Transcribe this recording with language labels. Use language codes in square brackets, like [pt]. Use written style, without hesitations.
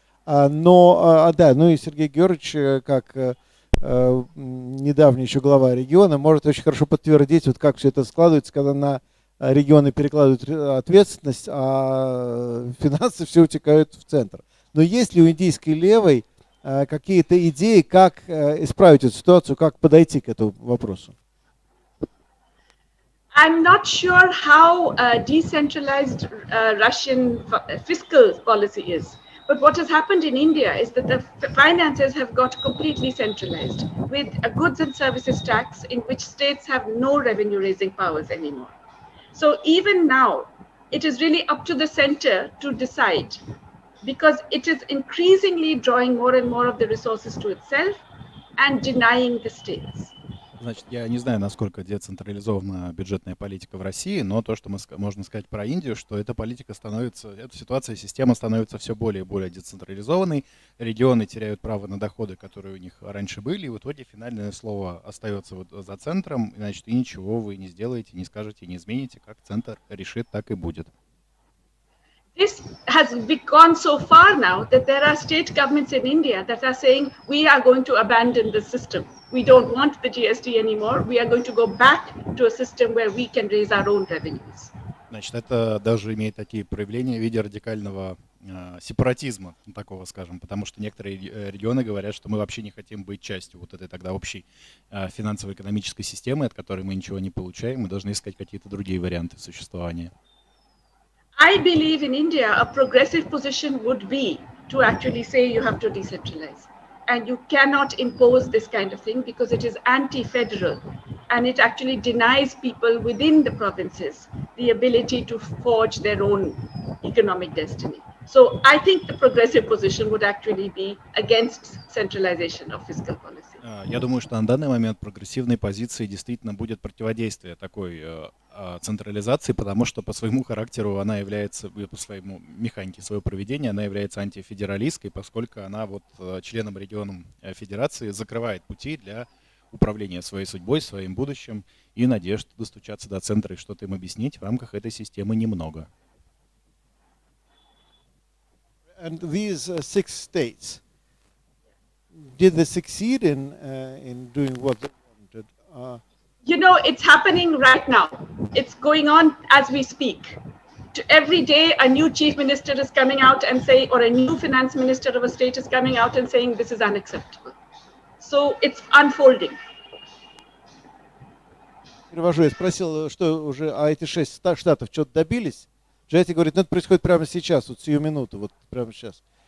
[ru] Ну и Сергей Георгиевич, как недавний еще глава региона, может очень хорошо подтвердить, вот как все это складывается, когда на регионы перекладывают ответственность, а финансы все утекают в центр. Но есть ли у индийской левой какие-то идеи, как исправить эту ситуацию, как подойти к этому вопросу? [en] I'm not sure how decentralized Russian fiscal policy is. But what has happened in India is that the finances have got completely centralized with a goods and services tax in which states have no revenue raising powers anymore. So even now, it is really up to the center to decide because it is increasingly drawing more and more of the resources to itself and denying the states. [ru] Значит, я не знаю, насколько децентрализована бюджетная политика в России, но то, что можно сказать про Индию, что эта ситуация, система становится все более и более децентрализованной, регионы теряют право на доходы, которые у них раньше были, и в итоге финальное слово остается вот за центром, значит, и ничего вы не сделаете, не скажете, не измените, как центр решит, так и будет. [en] This has gone so far now that there are state governments in India that are saying, we are going to abandon the system. We don't want the GST anymore. We are going to go back to a system where we can raise our own revenues. [ru] Значит, это даже имеет такие проявления в виде радикального сепаратизма, такого, скажем, потому что некоторые регионы говорят, что мы вообще не хотим быть частью вот этой тогда общей финансово-экономической системы, от которой мы ничего не получаем, мы должны искать какие-то другие варианты существования. [en] I believe in India, a progressive position would be to actually say you have to decentralize. And you cannot impose this kind of thing because it is anti-federal. And it actually denies people within the provinces the ability to forge their own economic destiny. So I think the progressive position would actually be against centralization of fiscal policy. [ru] Я думаю, что на данный момент прогрессивной позиции действительно будет противодействие такой централизации, потому что по своему характеру она является, по своему механике своего проведения, она является антифедералистской, поскольку она вот членам регионам федерации закрывает пути для управления своей судьбой, своим будущим, и надежд достучаться до центра и что-то им объяснить в рамках этой системы немного. [en] And these 6 states, did they succeed in doing what they wanted? You know, it's happening right now. It's going on as we speak. Every day, a new chief minister is coming out and saying, or a new finance minister of a state is coming out and saying, this is unacceptable. So it's unfolding. [ru] Перевожу, я спросил, что уже, эти 6 штатов что-то добились? Джети говорит, ну это происходит прямо сейчас, вот сию минуту, вот прямо сейчас.